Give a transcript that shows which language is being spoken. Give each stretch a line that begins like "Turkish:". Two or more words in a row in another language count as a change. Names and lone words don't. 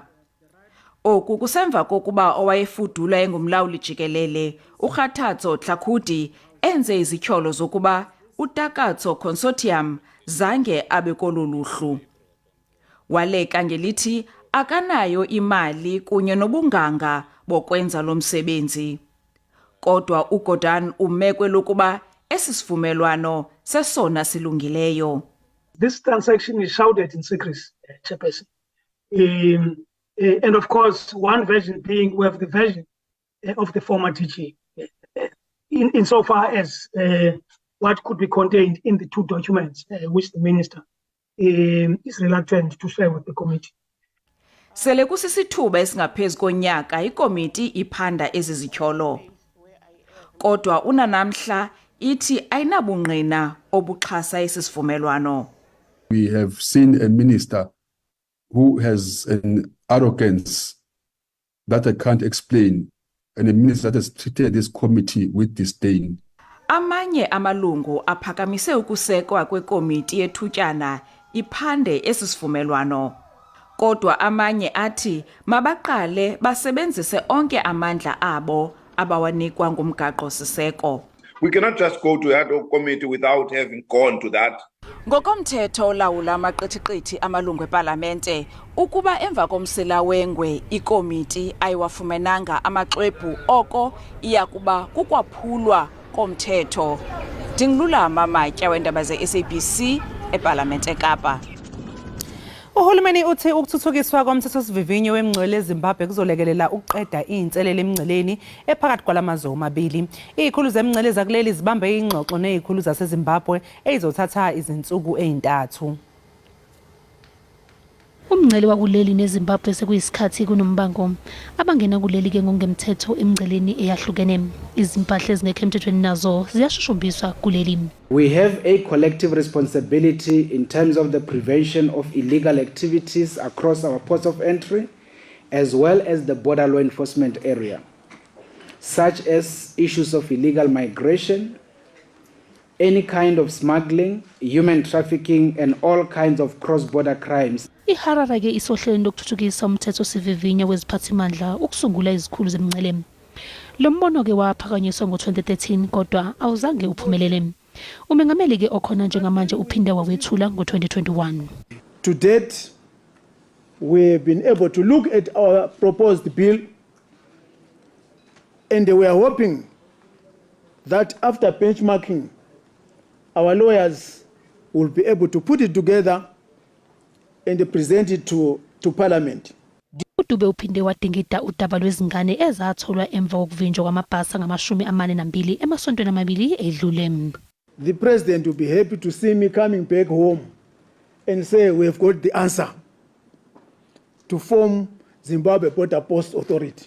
Xhosa: Oku kusemva kokuba owayefudula engumlawuli jikelele uKhathatso Tlhakudi enze izityholo zokuba uTakatso Consortium zange abe kolu luhlu. Waleka ngelithi akanayo imali kunye nobunganga bokwenza lo msebenzi. Kodwa uGordhan umekwe lokuba esi sivumelwano sesona silungileyo.
English: This transaction is shrouded in secrecy, Chairperson. And of course, one version being we have the version of the former DG, insofar as what could be contained in the two documents which the minister is reluctant to share with the committee.
Xhosa: Sele kusisithuba esingaphezu konyaka ikomiti iphanda ezi zityholo. Kodwa unanamhla ithi ayinabungqina obuxhasa esi sivumelwano.
English: We have seen a minister who has an arrogance that I can't explain, and a minister that has treated this committee with disdain.
Xhosa: Amanye amalungu aphakamise ukusekwa kwekomiti yethutyana iphande esi sivumelwano. Kodwa amanye athi mabaqale basebenzise onke amandla abo abawanikwa ngumgaqo siseko.
English: We cannot just go to that committee without having gone to that.
Xhosa: Ngokomthetho olawula amaqithiqithi amalungu eParlamente, ukuba emva komsila wengwe ikomiti ayiwafumenanga amaxwebhu oko iyakuba kukwaphulwa komthetho. Ndingululama Matya weendaba ze-SABC eParlamente eKapa.
Zulu: Uhulumeni uthi ukuthuthukiswa komthethosivivinyo wemingcele eZimbabwe kuzolekelela ukuqeda inselele emingceleni ephakathi kwalamazwe omabili. Izikhulu zemingcele zakuleli zibambe ingxoxo nezikhulu zaseZimbabwe ezizothatha izinsuku ezintathu. Umngcele wakuleli neZimbabwe sekuyisikhathi kunombango abangena kuleli ke ngongemthetho emingceleni eyahlukene. Izimpahla ezingekho emthethweni nazo ziyashushumbiswa kuleli.
English: We have a collective responsibility in terms of the prevention of illegal activities across our ports of entry, as well as the border law enforcement area, such as issues of illegal migration, any kind of smuggling, human trafficking, and all kinds of cross-border crimes.
Zulu: Iharare ke isohlelweni lokuthuthukisa umthetho sivivinya weziphathimandla ukusungula izikhulu zemingcele. Lo mbono ke waphakanyiswa ngo-2013 kodwa awuzange uphumelele. Umengameli ke okhona njengamanje uphinde wawethula ngo-2021.
English: To date, we have been able to look at our proposed bill, and we are hoping that after benchmarking, our lawyers will be able to put it together and present it to Parliament.
Zulu: uDube uphinde wadingida udaba lwezingane ezatholwa emva kokuvinjwa kwamabhasi angama-42 emasontweni amabili edlule.
English: The president will be happy to see me coming back home and say we have got the answer to form Zimbabwe Border Post Authority.